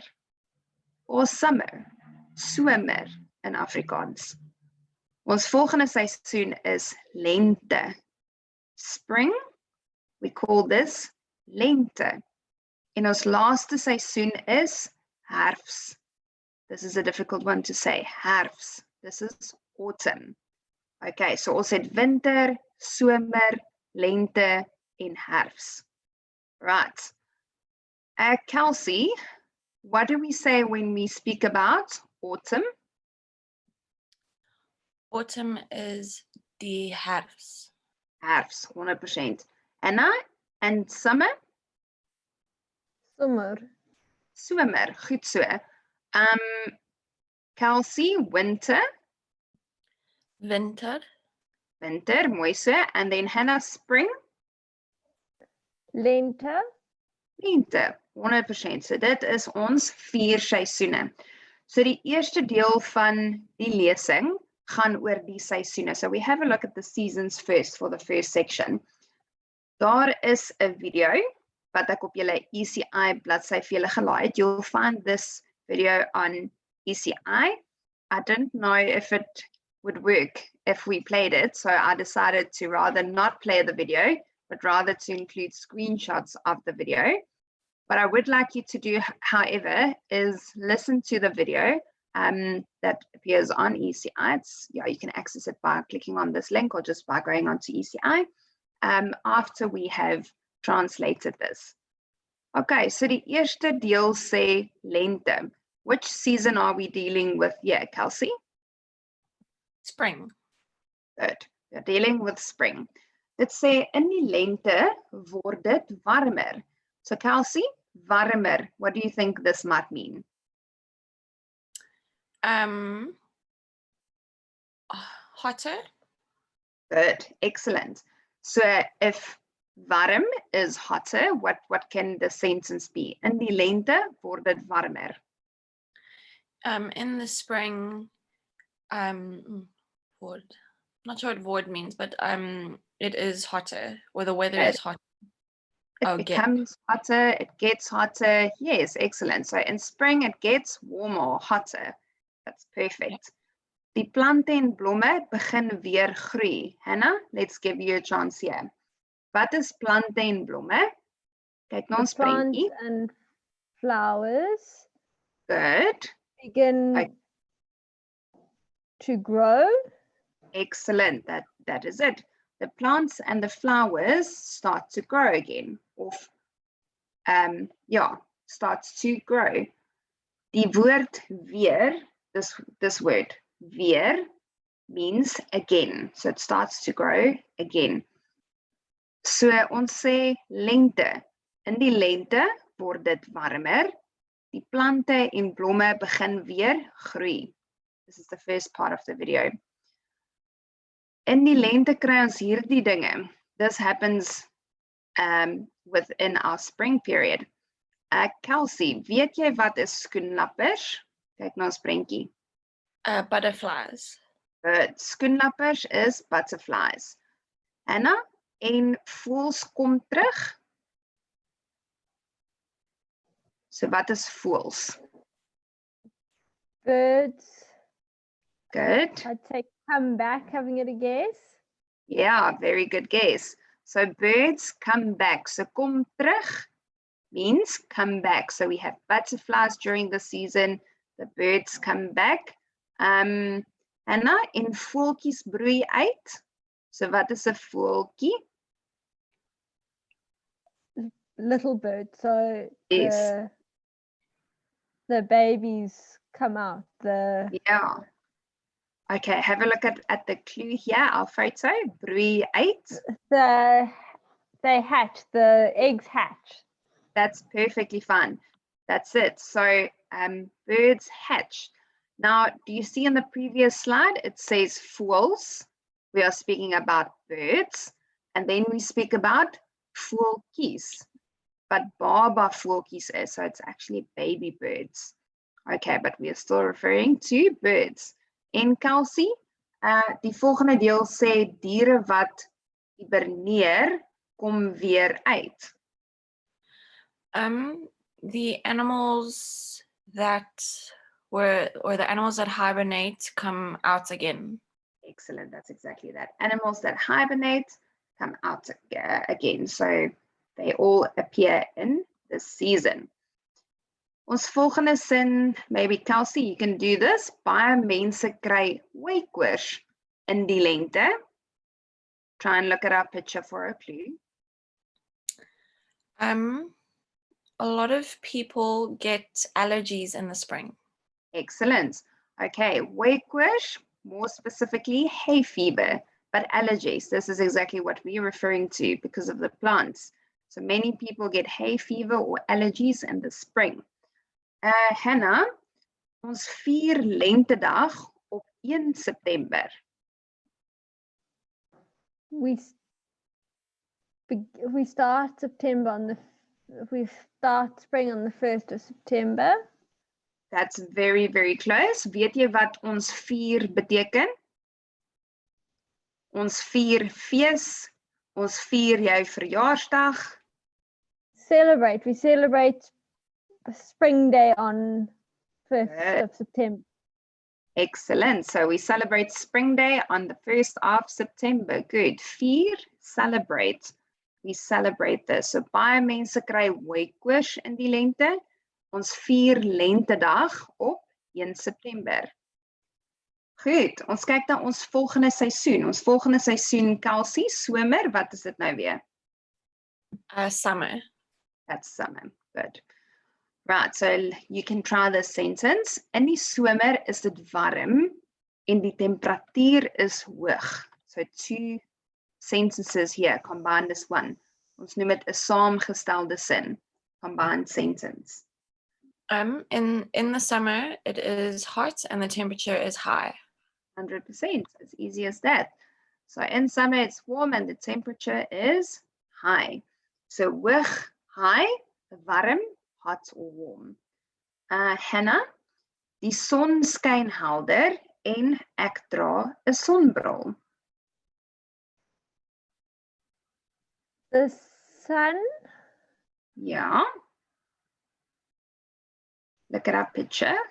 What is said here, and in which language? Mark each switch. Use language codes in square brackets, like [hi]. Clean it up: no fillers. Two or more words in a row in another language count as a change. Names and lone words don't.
[en] Or summer, somer in Afrikaans. [af] Ons volgende seisoen is lente. [en] Spring, we call this lente. [af] En ons laaste seisoen is herfs. [en] This is a difficult one to say, herfs. This is autumn. Okay, so [af] ons het winter, somer, lente en herfs. [en] Right. Kelsey, what do we say when we speak about autumn? Autumn is [af] die herfst. Herfs, 100%. [en] Anna, and summer? Summer. [af] Somer, goed so. Kelsey, winter? Winter. Winter, mooi so. [en] And then [af] Hannah, [en] spring? [af] Lente. Lente, 100%. So dit is ons 4 seisoene. So die eerste deel van die lesing gaan oor die seisoene. [en] So we have a look at the seasons first for the first section. [af] Daar is 'n video wat ek op julle ECI bladsy vir julle gelaai het. [en] You'll find this video on ECI. I didn't know if it would work if we played it, so I decided to rather not play the video, but rather to include screenshots of the video. What I would like you to do, however, is listen to the video that appears on ECI. You can access it by clicking on this link or just by going onto ECI after we have translated this. [af] Okay, so die eerste deel sê lente. [en] Which season are we dealing with here, Kelsey? Spring. Good. We're dealing with spring. [af] Dit sê in die lente word dit warmer. [en] So Kelsey, warmer, what do you think this might mean? Hotter. Good, excellent. So if warm is hotter, what can the sentence be? [af] In die lente word dit warmer. [en] In the spring, word. Not sure what word means, but it is hotter, or the weather is hotter. It becomes hotter, it gets hotter. Yes, excellent. So in spring it gets warmer or hotter. That's perfect. [af] Die plante en blomme begin weer groei. [en] Hannah, let's give you a chance here. [af] Wat is plante en blomme? Kyk na ons [en] Plants [af] prentjie. [en] and flowers Good. begin to grow. Excellent. That is it. The plants and the flowers start to grow again. Of starts to grow. [af] Die woord weer, [en] this word weer means again. So it starts to grow again. [af] So ons sê lente. In die lente word dit warmer. Die plante en blomme begin weer groei. [en] This is the first part of the video. [af] In die lente kry ons hierdie dinge. [en] This happens within our spring period. [af] Kelsey, weet jy wat is skoenlappers? Kyk na ons prentjie. [en] Butterflies. Skoenlappers is butterflies. [af] Anna, en voëls kom terug? So wat is voëls? [en] Birds. Good. I'd say come back, having it a guess. Yeah, very good guess. So birds come back. So kom terug means come back. So we have butterflies during the season. The birds come back. Anna, [af] en voeltjies broei uit. So wat is 'n voeltjie? [en] Little bird. So Yes. the babies come out. Yeah. Okay, have a look at the clue here. Our photo, [af] broei uit. [en] They hatch. The eggs hatch. That's perfectly fine. That's it. So birds hatch. Now, do you see in the previous slide, it says voëls. We are speaking about birds. And then we speak about voeltjies, but [af] baba voeltjies [en] is, so it's actually baby birds. Okay, but we are still referring to birds. [af] En Kelsey, die volgende deel sê diere wat hiberneer kom weer uit. [en] The animals that the animals that hibernate come out again. Excellent, that's exactly that. Animals that hibernate come out again. So they all appear in this season. Ons volgende sin, maybe Kelsey, you can do this. [af] Baie mense kry hoekoors in die lente. [en] Try and look at our picture for a clue. A lot of people get allergies in the spring. Excellent. Okay, hoekoors, more specifically hay fever, but allergies. This is exactly what we're referring to because of the plants. So many people get hay fever or allergies in the spring. Hannah, [af] ons vier lentedag op 1 September. [en] We start spring on the 1st of September. That's very, very close. [af] Weet jy wat ons vier beteken? Ons vier fees, ons vier jou verjaarsdag. [en] Celebrate. We celebrate Spring Day on 1st of September. Excellent. So we celebrate Spring Day on the 1st of September. Good. Vier, celebrate. We celebrate this. [af] So baie mense kry hoekoors in die lente. Ons vier lentedag op 1 September. Goed, ons kyk na ons volgende seisoen. Ons volgende seisoen, Kelsey, somer, wat is dit nou weer? [en] Summer. That's summer. Good. Right, so you can try this sentence. [af] In die somer is dit warm en die temperatuur is hoog. [en] So 2 sentences here, combined as one. [af] Ons noem dit 'n saamgestelde sin, [en] combined sentence. In the summer, it is hot and the temperature is high. 100%, as easy as that. So in summer, it's warm and the temperature is high. So hoog, high, warm, hot or warm. Hannah, [af] die son skyn helder en ek dra 'n sonbril. [en] The sun Ja. Look at our picture.